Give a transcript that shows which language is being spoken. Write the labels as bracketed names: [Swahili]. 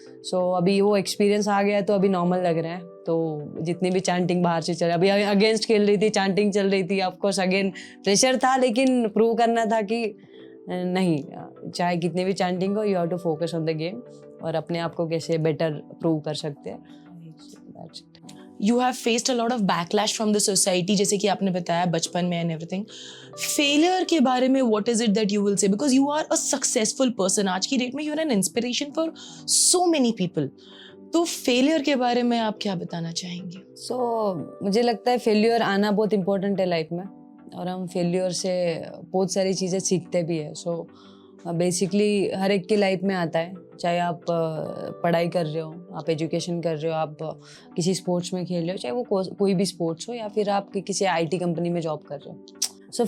[Hindi] सो अभी वो एक्सपीरियंस आ गया है, तो अभी नॉर्मल लग रहा है। तो जितनी भी चैंटिंग बाहर से चल, अभी अगेंस्ट खेल रही थी, चैंटिंग चल रही थी, ऑफकोर्स अगेन प्रेशर था, लेकिन प्रूव करना था कि नहीं, चाहे कितनी भी चैंटिंग हो, [English] you have to focus on the game, [Hindi] और अपने आप को कैसे बेटर प्रूव कर सकते हैं। [English] You have faced a lot of backlash from the society, [Hindi] जैसे कि आपने बताया बचपन में [English] and everything. Failure [Hindi] के बारे में [English] what is it that you will say? Because you are a successful person. [Hindi] आज की डेट में [English] you are an inspiration for so many people. [Hindi] तो फेलियर के बारे में आप क्या बताना चाहेंगे? मुझे लगता है फेलियर आना बहुत इम्पोर्टेंट है लाइफ में, और हम फेलियर से बहुत सारी चीज़ें सीखते भी है। बेसिकली हर एक की लाइफ में आता है, चाहे आप पढ़ाई कर रहे हो, आप एजुकेशन कर रहे हो, आप किसी स्पोर्ट्स में खेल रहे हो, चाहे वो कोई भी स्पोर्ट्स हो, या फिर आप किसी आईटी कंपनी में जॉब कर रहे हो।